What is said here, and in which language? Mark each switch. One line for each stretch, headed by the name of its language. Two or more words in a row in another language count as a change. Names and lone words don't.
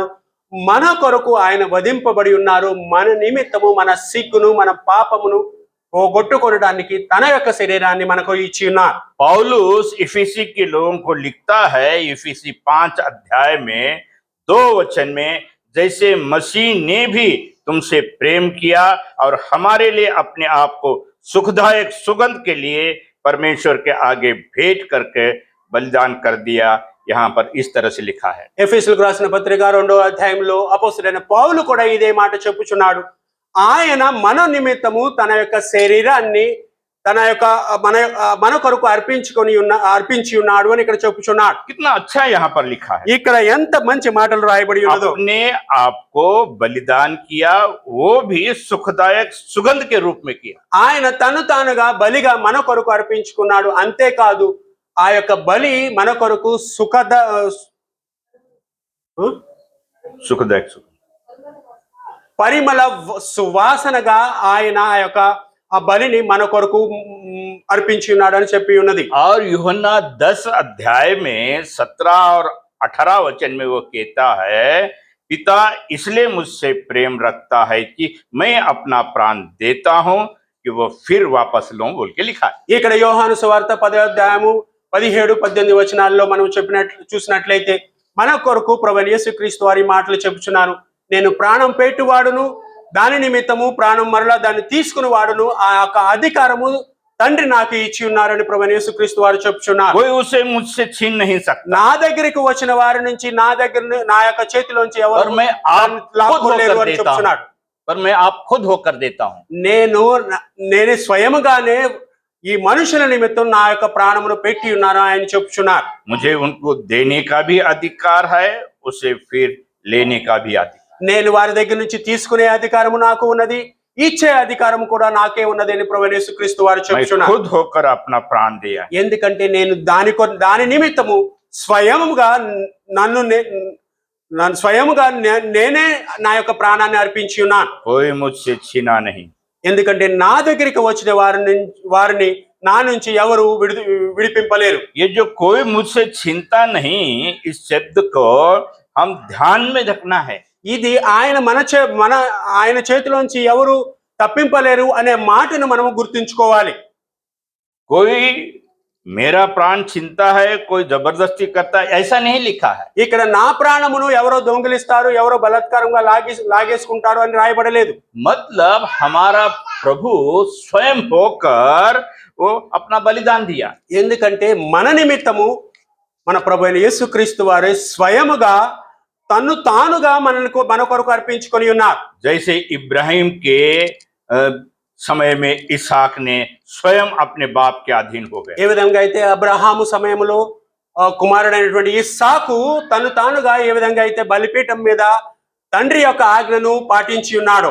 Telugu: మన కొరకు ఆయన వధింపబడి ఉన్నారు. మన నిమిత్తము మన సిగ్గును మన పాపమును పోగొట్టుకొనడానికి తన యొక్క శరీరాన్ని మనకు ఇచ్చి ఉన్నారు.
Hindi: पौलुस इफिसी के लोगों को लिखता है, इफिसी 5 अध्याय में 2 वचन में, जैसे मसीह ने भी तुमसे प्रेम किया और हमारे लिए अपने आप को सुखदायक सुगंध के लिए परमेश्वर के आगे भेंट करके बलिदान कर दिया। यहाँ पर इस तरह से लिखा है।
Telugu: ఎఫెసీయులకు రాసిన పత్రిక 2వ అధ్యాయంలో అపోస్తలుడైన పౌలు కూడా ఇదే మాట చెప్పుచున్నాడు. ఆయన మన నిమిత్తము తన యొక్క శరీరాన్ని మన కొరకు అర్పించి ఉన్నాడు అని ఇక్కడ చెప్పుచున్నాడు.
Hindi: कितना अच्छा यहाँ पर लिखा है।
Telugu: ఇక్కడ ఎంత మంచి మాటలు రాయబడి ఉన్నదో.
Hindi: अपने आपको बलिदान किया, वो भी सुखदायक सुगंध के रूप में किया।
Telugu: ఆయన తను తానుగా బలిగా మన కొరకు అర్పించుకున్నాడు. అంతేకాదు ఆ యొక్క బలి మన కొరకు
Hindi: सुखदायक सुगंध,
Telugu: పరిమళ సువాసనగా ఆయన ఆ బలిని మన కొరకు అర్పించి ఉన్నాడు అని చెప్పి ఉన్నది.
Hindi: और यूहन्ना 10 अध्याय में 17 और 18 वचन में वो कहता है, पिता इसलिए मुझसे प्रेम रखता है कि मैं अपना प्राण देता हूं कि वो फिर वापस लूं, बोल के लिखा है।
Telugu: ఇక్కడ యోహాను సువార్త 10వ అధ్యాయము 17-18 వచనాల్లో మనం చూసినట్లయితే మన కొరకు ప్రభువైన యేసుక్రీస్తు వారి మాటలు చెప్పుచున్నారు. నేను ప్రాణం పెట్టువాడును, దాని నిమిత్తము ప్రాణం మరలా దాన్ని తీసుకుని వాడును, ఆ యొక్క అధికారము తండ్రి నాకు ఇచ్చి ఉన్నారని ప్రభువైన యేసుక్రీస్తు వారు చెప్పుచున్నారు.
Hindi: कोई उसे मुझसे छीन नहीं सकता।
Telugu: నా దగ్గరికి వచ్చిన వారి నుంచి నా యొక్క చేతిలోంచి ఎవరు
Hindi: और मैं आप खुद
Telugu: లాక్కోలేరు
Hindi: होकर
Telugu: అని
Hindi: देता हूं,
Telugu: చెప్తున్నాడు.
Hindi: पर मैं आप खुद होकर देता हूं।
Telugu: నేను స్వయముగానే ఈ మనుషుల నిమిత్తం నా యొక్క ప్రాణమును పెట్టి ఉన్నాను ఆయన చెప్పుచున్నారు.
Hindi: मुझे उनको देने का भी अधिकार है, उसे फिर लेने का भी अधिकार।
Telugu: నేను వారి దగ్గర నుంచి తీసుకునే అధికారము నాకు ఉన్నది, ఇచ్చే అధికారం కూడా నాకే ఉన్నది అని ప్రభువైన యేసుక్రీస్తు వారు
Hindi: मैं
Telugu: చెప్పుచున్నారు.
Hindi: खुद होकर अपना प्राण दिया।
Telugu: ఎందుకంటే నేను దాని నిమిత్తము స్వయముగా నేనే నా యొక్క ప్రాణాన్ని అర్పించి ఉన్నాను.
Hindi: कोई मुझसे छीना नहीं।
Telugu: ఎందుకంటే నా దగ్గరికి వచ్చిన వారిని నా నుంచి ఎవరు విడిపింపలేరు.
Hindi: ये जो कोई मुझसे छीनता नहीं, इस शब्द को हम ध्यान में रखना है।
Telugu: ఇది ఆయన చేతిలోంచి ఎవరు తప్పింపలేరు అనే మాటను మనము గుర్తుంచుకోవాలి.
Hindi: कोई मेरा प्राण छीनता है, कोई जबरदस्ती करता है, ऐसा नहीं लिखा है।
Telugu: ఇక్కడ నా ప్రాణమును ఎవరో దొంగిలిస్తారు, ఎవరో బలాత్కారంగా లాగేసుకుంటారు అని రాయబడలేదు.
Hindi: मतलब हमारा प्रभु स्वयं होकर वो अपना बलिदान दिया।
Telugu: ఎందుకంటే మన నిమిత్తము మన ప్రభువైన యేసుక్రీస్తు వారే స్వయముగా తన్ను తానుగా మన కొరకు అర్పించుకొని ఉన్నారు.
Hindi: जैसे इब्राहिम के समय में इसहाक ने स्वयं अपने बाप के अधीन हो गए।
Telugu: ఏ విధంగా అయితే అబ్రహాము సమయంలో కుమారుడైనటువంటి ఇస్సాకు తను తానుగా ఏ విధంగా అయితే బలిపీఠం మీద తండ్రి యొక్క ఆజ్ఞను పాటించి ఉన్నాడు.